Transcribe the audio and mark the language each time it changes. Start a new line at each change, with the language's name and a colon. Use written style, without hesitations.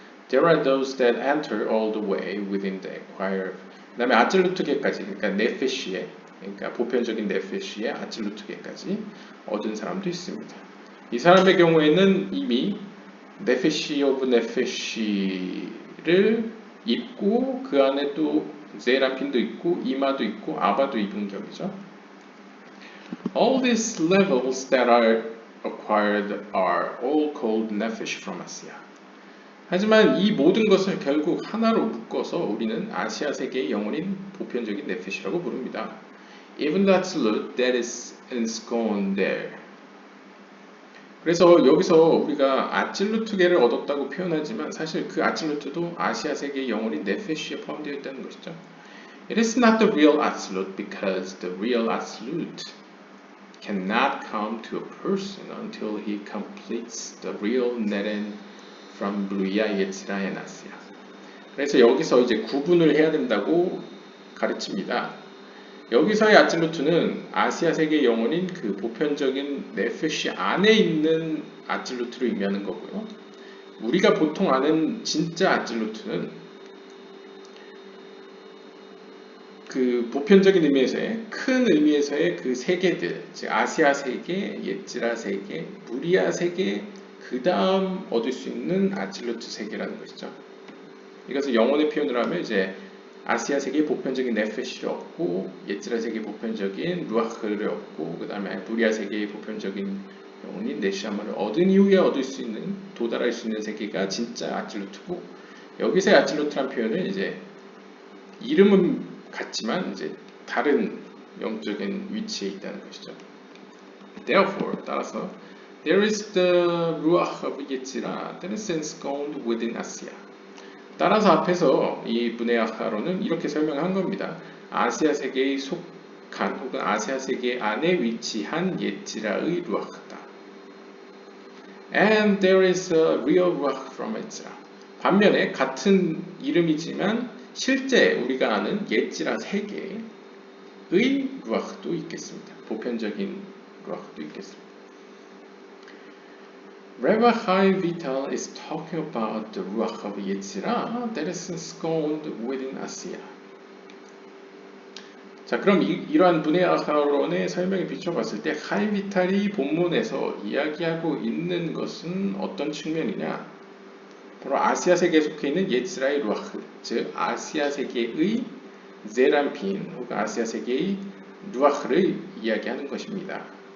English: There are those that enter all the way within the acquired.
Korean: 그다음에 아찔루트계까지 그러니까 네페시에 그러니까 보편적인 네페시의 아찔루트계까지 얻은 사람도 있습니다. 이 사람의 경우에는 이미 네페시 오브 네페시를 입고 그 안에 또 제라핀도 있고 이마도 있고 아바도 입은 격이죠.
English: All these levels that are acquired are all called nefesh from Asia.
Korean: 하지만 이 모든 것을 결국 하나로 묶어서 우리는 아시아 세계의 영혼인 보편적인 네페시라고 부릅니다.
English: Even the absolute that is ensconced there.
Korean: 그래서 여기서 우리가 아찔루트계를 얻었다고 표현하지만 사실 그 아찔루트도 아시아 세계의 영혼인 네페시에 포함되어 있다는 것이죠.
English: It is not the real absolute because the real absolute cannot come to a person until he completes the real neren from Bluya, Yetzira, and Asiya.
Korean: 그래서 여기서 이제 구분을 해야 된다고 가르칩니다. 여기서의 아질루트는 아시아 세계의 영혼인 그 보편적인 네페시 안에 있는 아질루트를 의미하는 거고요. 우리가 보통 아는 진짜 아질루트는 그 보편적인 의미에서의 큰 의미에서의 그 세계들, 즉 아시아 세계, 예지라 세계, 무리아 세계, 그 다음 얻을 수 있는 아질루트 세계라는 것이죠. 이것을 영혼의 표현으로 하면 이제 아시아 세계의 보편적인 네페시를 얻고 예지라 세계의 보편적인 루아흐를 얻고 그 다음에 무리아 세계의 보편적인 영혼인 네시아마를 얻은 이후에 얻을 수 있는 도달할 수 있는 세계가 진짜 아질루트고 여기서의 아질루트란 표현은 이제 이름은 같지만 이제 다른 영적인 위치에 있다는 것이죠.
English: Therefore,
Korean: 따라서
English: there is the ruach of Yetzirah that is ensconced within Asia.
Korean: 따라서 앞에서 이 분해아카로는 이렇게 설명한 겁니다. 아시아 세계에 속한 혹은 아시아 세계 안에 위치한 예지라의 루아크다.
English: And there is a real ruach from Yetzirah.
Korean: 반면에 같은 이름이지만 실제 우리가 아는 예지라 세계의 루아흐도 있겠습니다. 보편적인 루아흐도 있겠습니다.
English: Rabbi Chaim Vital is talking about the ruach of Yetzirah that is ensconced within Asiya.
Korean: 자, 그럼 이러한 분해아카론의 설명에 비춰봤을 때 하임 비탈이 본문에서 이야기하고 있는 것은 어떤 측면이냐? 바로 아시아 세계에 속해 있는 예츠라의 루아흐, 즉 아시아 세계의 제람핀 혹은 아시아 세계의 루아흐를 이야기하는 것입니다.